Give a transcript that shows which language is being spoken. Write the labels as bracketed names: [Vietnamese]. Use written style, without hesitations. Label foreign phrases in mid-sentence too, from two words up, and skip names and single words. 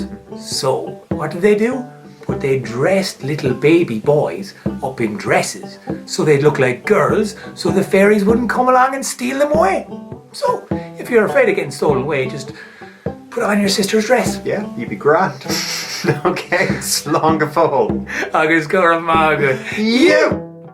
[English] So, what did they do? But they dressed little baby boys up in dresses so they'd look like girls, so the fairies wouldn't come along and steal them away. So, if you're afraid of getting stolen away, just put on your sister's dress. Yeah, you'd be grand. [Irish] Okay, slán go fóill. Agus go raibh mágad. [English] You!